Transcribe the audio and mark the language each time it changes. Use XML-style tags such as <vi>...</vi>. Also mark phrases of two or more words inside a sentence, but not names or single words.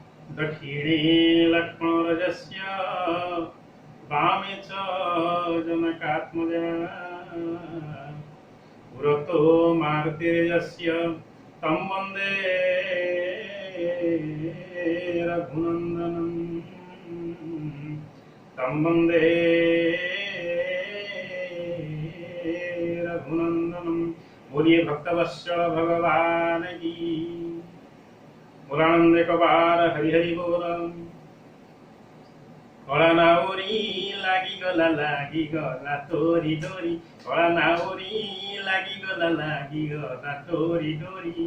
<sa>दक्षिणे लक्ष्मणरजस्य वामे च जनकात्मजा पुरतो मारुतिर्यस्य तं वन्दे रघुनन्दनं तं वन्दे रघुनन्दनं।</sa> <hi>बोलिए भक्तवत्सल भगवान की।</hi> <or>ବୋଲାନନ୍ଦ କବାର ହରି ହରି ବୋଲ। କଳା ନାଉରୀ ଲାଗି ଗଲା ତୋରି ଡୋରି, କଳା ନାଉରୀ ଲାଗି ଗଲା ତୋରି ଡୋରି।</or>